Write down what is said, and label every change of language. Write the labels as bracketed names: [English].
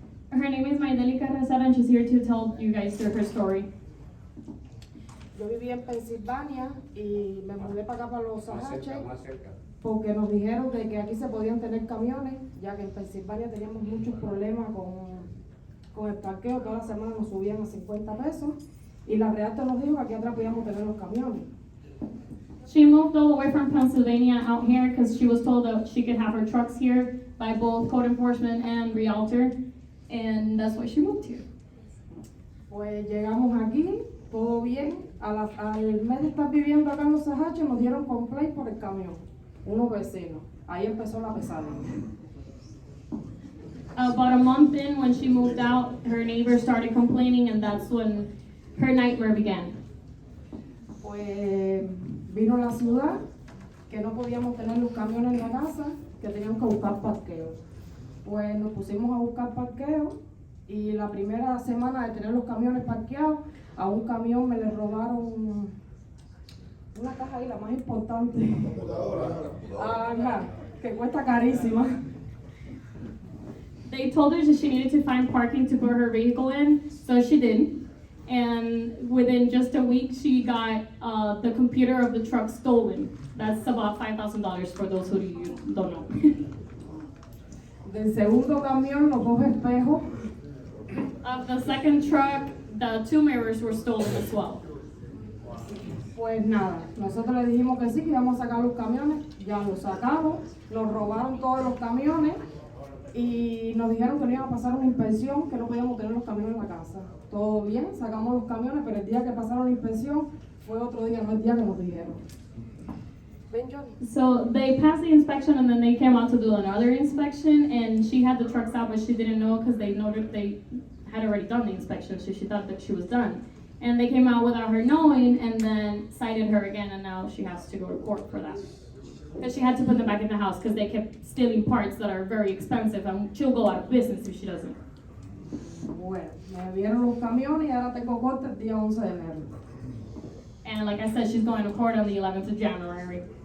[English] Her name is Maideli Carrasada, and she's here to tell you guys her story. [Spanish] Yo vivía en Pensilvania y me mudé para acá para los Ajaches porque nos dijeron de que aquí se podían tener camiones, ya que en Pensilvania teníamos muchos problemas con el parqueo. Toda la semana nos subían a 50 pesos y la Realtor nos dijo que aquí atrás podíamos tener los camiones. [English] She moved all the way from Pennsylvania out here because she was told that she could have her trucks here by both code enforcement and realtor, and that's why she moved here. [Spanish] Pues llegamos aquí, todo bien. Al mes de estar viviendo acá en los Ajaches nos dieron complaint por el camión, unos vecinos. Ahí empezó la pesadilla. [English] About a month in, when she moved out, her neighbors started complaining, and that's when her nightmare began. [Spanish] Pues vino la ciudad, que no podíamos tener los camiones en la casa, que teníamos que buscar parqueo. Pues nos pusimos a buscar parqueo y la primera semana de tener los camiones parqueados, a un camión me le robaron una caja ahí, la más importante. Ajá, que cuesta carísima. [English] They told her that she needed to find parking to put her vehicle in, so she did. And within just a week, she got the computer of the truck stolen. That's about $5,000 for those who don't know. [Spanish] Del segundo camión, los 2 espejos. [English] Of the second truck, the 2 mirrors were stolen as well. [Spanish] Pues nada, nosotros le dijimos que sí, que íbamos a sacar los camiones, ya los sacamos, nos robaron todos los camiones y nos dijeron que no iba a pasar una inspección, que no podíamos tener los camiones en la casa. Todo bien, sacamos los camiones, pero el día que pasaron la inspección fue otro día, no el día que nos dijeron. [English] So they passed the inspection and then they came out to do another inspection, and she had the trucks out, but she didn't know because they noted they had already done the inspection, so she thought that she was done. And they came out without her knowing and then cited her again, and now she has to go to court for that. Because she had to put them back in the house because they kept stealing parts that are very expensive, and she'll go out of business if she doesn't. [Spanish] Bueno, me dieron los camiones y ahora tengo corte el día 11 de enero. [English] And like I said, she's going to court on the 11th of January.